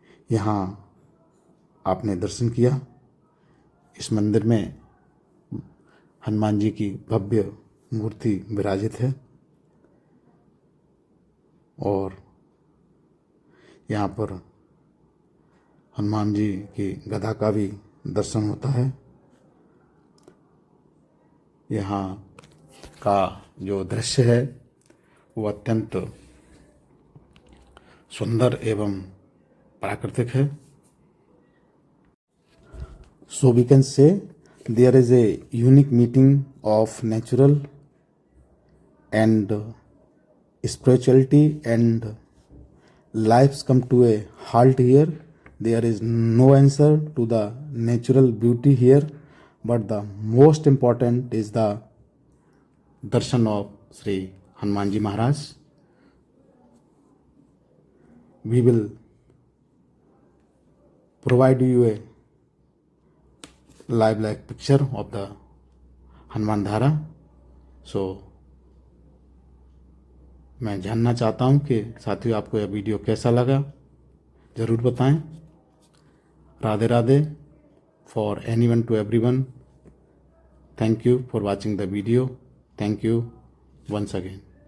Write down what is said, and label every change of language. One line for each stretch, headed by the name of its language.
Hindi: यहाँ आपने दर्शन किया। इस मंदिर में हनुमान जी की भव्य मूर्ति विराजित है और यहाँ पर हनुमान जी की गदा का भी दर्शन होता है। यहाँ का जो दृश्य है वो अत्यंत सुंदर एवं प्राकृतिक है।
English: So we can say there is a unique meeting of natural and spirituality, and lives come to a halt here. There is no answer to the natural beauty here, but the most important is the darshan of Sri Hanumanji Maharaj. We will provide you a live like picture of the Hanuman Dhara.
Hindi: सो मैं जानना चाहता हूँ कि साथियों आपको यह video कैसा लगा, ज़रूर बताएं।
English: Radhe Radhe for anyone to everyone. Thank you for watching the video. Thank you once again.